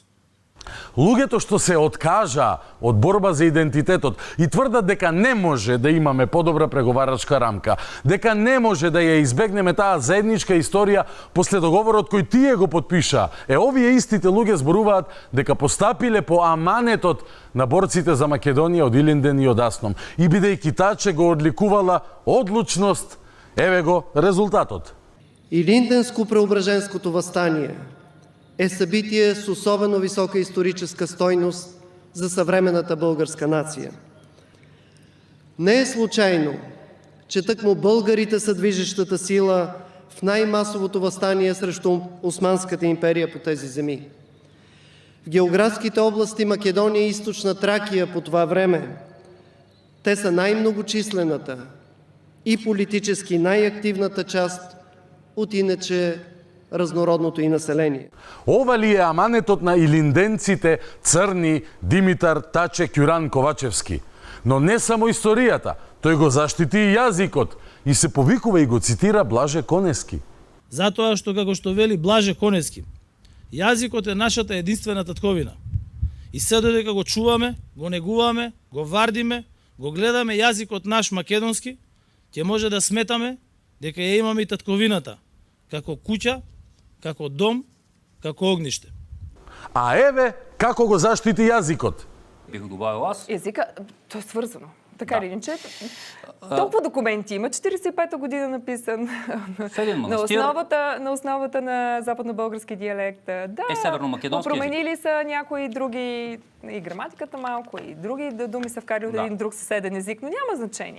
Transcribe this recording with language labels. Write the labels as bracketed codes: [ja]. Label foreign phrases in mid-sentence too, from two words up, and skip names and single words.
[mk] Луѓето што се откажаа од борба за идентитетот и тврдат дека не може да имаме подобра преговарачка рамка, дека не може да ја избегнеме таа заедничка историја после договорот кој тие го подпишаа. Овие истите луѓе зборуваат дека постапиле по аманетот на борците за Македонија од Илинден и од Јасном. И бидејќи таче го одликувала одлучност, еве го резултатот. [bg] Илинденско-Преображенското въстание е събитие с особено висока историческа стойност за съвременната българска нация. Не е случайно, че тъкмо българите са движещата сила в най-масовото въстание срещу Османската империя по тези земи. В географските области Македония и Източна Тракия по това време те са най-многочислената и политически най-активната част от иначе разнородното и население. [mk] Ова ли е аманетот на илинденците Црни, Димитар, Таче, Ќуран, Ковачевски? Но не само историјата, тој го заштити и јазикот и се повикува и го цитира Блаже Конески. Затоа што, како што вели Блаже Конески, јазикот е нашата единствена татковина. И се додека го чуваме, го негуваме, го вардиме, го гледаме јазикот наш македонски, ќе може да сметаме дека ја имаме и татковината, како куќа, како дом, како огниште. А еве како го заштити јазикот. [bg] Бих добавил аз. Езика, то е свързано. Така ли, иначе? Толкова документи има. 45-та година написан. На основата на западно-български диалект. Да, северно-македонски променили са някои други, и граматиката малко, и други думи са вкарали от един друг съседен език, но няма значение.